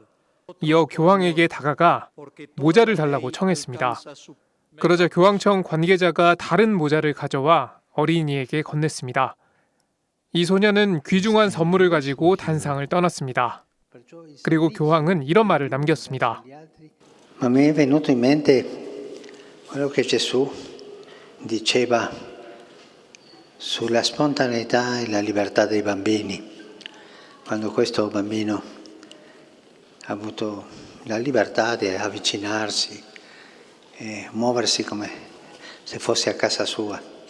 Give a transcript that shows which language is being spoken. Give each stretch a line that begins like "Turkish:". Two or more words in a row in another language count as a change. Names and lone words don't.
Korean: 이어 교황에게 다가가 모자를 달라고 청했습니다. 그러자 교황청 관계자가 다른 모자를 가져와 어린이에게 건넸습니다. 이 소녀는 귀중한 선물을 가지고 단상을 떠났습니다. 그리고 교황은 이런 말을 남겼습니다.
Italian: Ma mi è venuto in mente quello che Gesù diceva sulla spontaneità e la libertà dei bambini. Quando questo bambino ha avuto la libertà di avvicinarsi e muoversi come se fosse a casa sua.